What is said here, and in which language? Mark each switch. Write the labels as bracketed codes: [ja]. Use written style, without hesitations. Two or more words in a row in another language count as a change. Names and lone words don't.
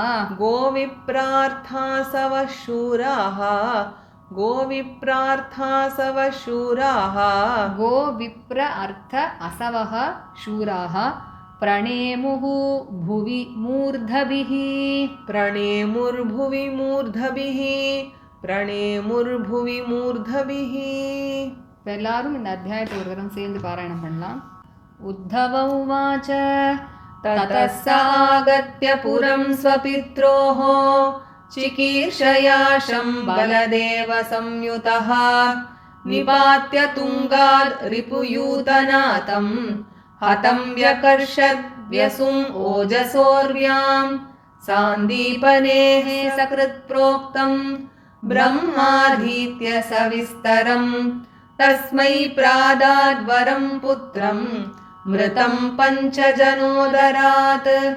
[sa] गोविप्रार्थासवः शूराः गोविप्रार्थासवः शूराः गोविप्र अर्थ असवः शूराः प्रणेमुः भुवि मूर्धभिः प्रणेमुर्भुवि मूर्धभिः प्रणेमुर्भुवि मूर्धभिः [ta] எல்லாரும் இந்த அத்தியாயத்தை ஒரு தரம் சேர்ந்து பாராயணம் பண்ணலாம். [sa] उद्धव उवाच ततः सागत्य पुरं स्वपित्रोः चिकीर्षया बलदेव संयुतः निपात्य तुङ्गाद् रिपुयूतनातं हतं व्यकर्षद् व्यसुम् ओजसोर्व्यां सान्दीपनेः सकृत्प्रोक्तं ब्रह्माधीत्य सविस्तरं तस्मै प्रादाद्वरं पुत्रं मृतं पञ्चजनोदरात्